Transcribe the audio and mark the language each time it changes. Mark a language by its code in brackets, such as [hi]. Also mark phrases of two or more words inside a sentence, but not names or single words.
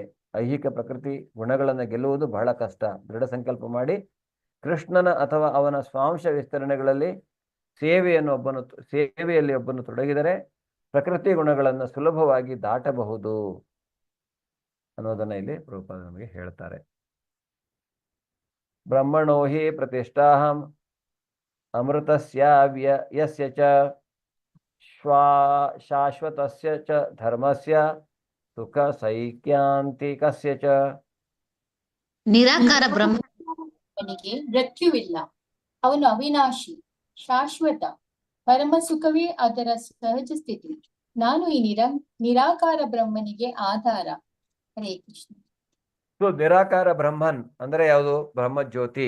[kn] ಐಹಿಕ ಪ್ರಕೃತಿ ಗುಣಗಳನ್ನು ಗೆಲ್ಲುವುದು ಬಹಳ ಕಷ್ಟ. ದೃಢ ಸಂಕಲ್ಪ ಮಾಡಿ ಕೃಷ್ಣನ ಅಥವಾ ಅವನ ಸ್ವಾಂಶ ವಿಸ್ತರಣೆಗಳಲ್ಲಿ ಸೇವೆಯಲ್ಲಿ ಒಬ್ಬನು ತೊಡಗಿದರೆ ಪ್ರಕೃತಿ ಗುಣಗಳನ್ನು ಸುಲಭವಾಗಿ ದಾಟಬಹುದು ಅನ್ನೋದನ್ನ ಇಲ್ಲಿ ಪ್ರಭುಪಾದ ನಮಗೆ ಹೇಳ್ತಾರೆ. [sa] ಬ್ರಹ್ಮಣೋ ಹಿ ಪ್ರತಿಷ್ಠಾಹಂ ಅಮೃತಸ್ಯ ಯಸ್ಯ ಚ ಶಾಶ್ವತಸ್ಯ ಚ ಧರ್ಮಸ್ಯ ಸುಖ ಸೈಕ್ಯಾಂತಿಕಸ್ಯ ಚ. [kn] ನಿರಾಕಾರ ಬ್ರಹ್ಮನಿಗೆ ಮೃತ್ಯುವಿಲ್ಲ. ಅವನು ಅವಿನಾಶಿ, ಶಾಶ್ವತ, ಪರಮ ಸುಖವೇ ಅದರ ಸಹಜ ಸ್ಥಿತಿ. ನಾನು ಈ ನಿರಾಕಾರ ಬ್ರಹ್ಮನಿಗೆ ಆಧಾರ. ಹರೇ ಕೃಷ್ಣ. ಸೊ ನಿರಾಕಾರ ಬ್ರಹ್ಮನ್ ಅಂದ್ರೆ ಯಾವುದು? ಬ್ರಹ್ಮಜ್ಯೋತಿ.